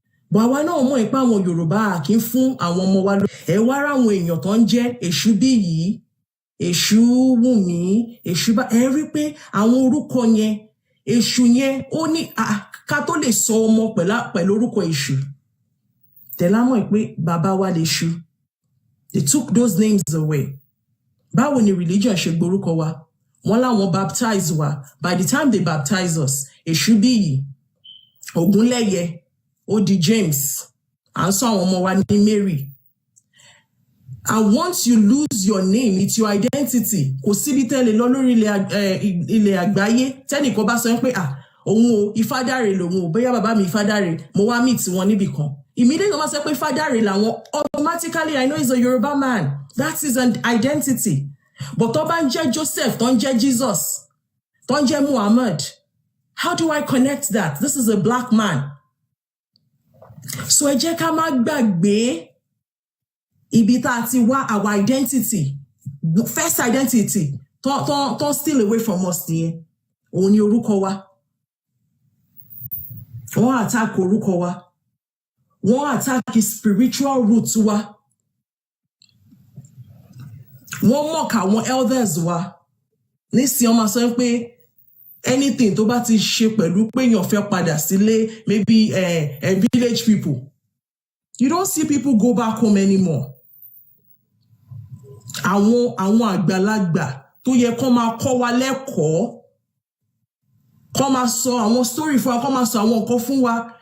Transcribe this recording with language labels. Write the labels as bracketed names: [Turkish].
[Yoruba] But àwa náà mọ̀ ipá àwọn Yorùbá kì í fún àwọn ọmọ wa ẹ wá ra àwọn èèyàn tó ń jẹ́ Èṣù bí yìí, Èṣù Wùmí, Èṣù bá ẹ rí pé àwọn orúkọ yẹn, Èṣù yẹn ó ní ká tó lè sọ ọmọ pẹ̀lú orúkọ Èṣù. Tẹ̀lá mọ̀ pé bàbá wa lè ṣu. [English] They took those names away. [Yoruba] Báwo ni religion ṣe gborúkọ wa? Wọ́n láwọn baptize wa. [English] By the time they baptize us, [Yoruba] Èṣù bí yìí, Ogunleye, ó di James, [English] and so [Yoruba] àwọn ọmọ wa ní Mary. [English] And once you lose your name, it's your identity. [Yoruba] Kò síbi tẹ́lẹ̀ lọ lórí ilẹ̀ àgbáyé. Tẹ́nìkan bá sọ pé òun o Ifádàrè lòun o, bóyá bàbá mi Ifádàrè, mo wá [English] meet [Yoruba] wọn níbì kan. [English] Immediately [Yoruba] wọ́n sọ pé Ifádàrè làwọn, [English] automatically I know he's a Yoruba man. That is an identity. But [Yoruba] tó bá ń jẹ́ Joseph, tó ń jẹ́ Jesus, tó ń jẹ́ Muhammad, [English] how do I connect that? This is a black man. So [Yoruba] ẹ jẹ́ ká má gbàgbé ibi tá a ti wá [English] our identity, first identity, don't steal away from us [Yoruba] nìyẹn. Òun ni orúkọ wa. Wọ́n attack orúkọ wa. Wọ́n attack spiritual roots wa. Wọ́n mock àwọn elders wa. Nísìnyí ọmọ sọ pé anything tó bá ti ṣe pẹ̀lú pé èèyàn fẹ́ padà sílé, [English] maybe village people. You don't see people go back home anymore. [Yoruba] Àwọn àgbàlagbà tó yẹ kó máa kọ́ wa lẹ́kọ̀ọ́, kó máa sọ àwọn [English] story [Yoruba] fún wa, kó máa sọ àwọn nǹkan fún wa.